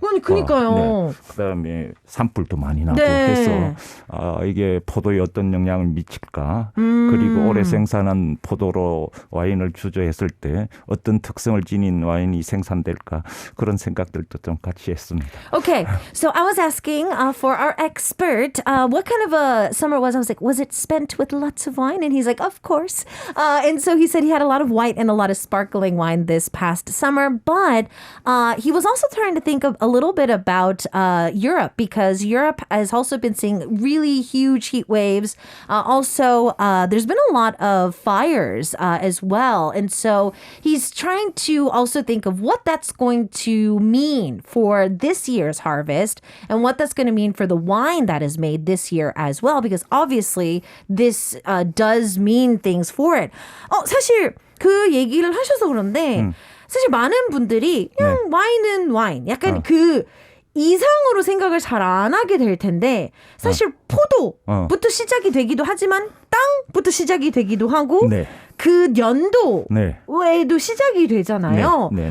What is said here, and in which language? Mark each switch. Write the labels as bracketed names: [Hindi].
[Korean] 그러니까요. 네. 그다음에 산불도 많이 나고 네. 해서 이게 포도에 어떤 영향을 미칠까 그리고 올해 생산한 포도로 와인을 주조했을 때 어떤 특성을 지닌 와인이 생산될까 그런 생각들도 좀 같이 했습니다. [English] Okay, so I was asking for our expert what kind of a summer was. I was like, was it spent with lots of wine? And he's like, of course. And so he said he had a lot of white and a lot of sparkling wine this past summer, but he was also trying to think of a little bit about Europe because Europe has also been seeing really huge heat waves. Also, there's been a lot of fires as well. And so he's trying to also think of what that's going to mean for this year's harvest and what that's going to mean for the wine that is made this year as well, because obviously this does mean things for it. [Korean] 사실 그 얘기를 하셔서 그런데 사실 많은 분들이 그냥 와인은 와인, 약간 그 이상으로 생각을 잘 안 하게 될 텐데 사실 포도부터 시작이 되기도 하지만 땅부터 시작이 되기도 하고 그 연도에도 시작이 되잖아요.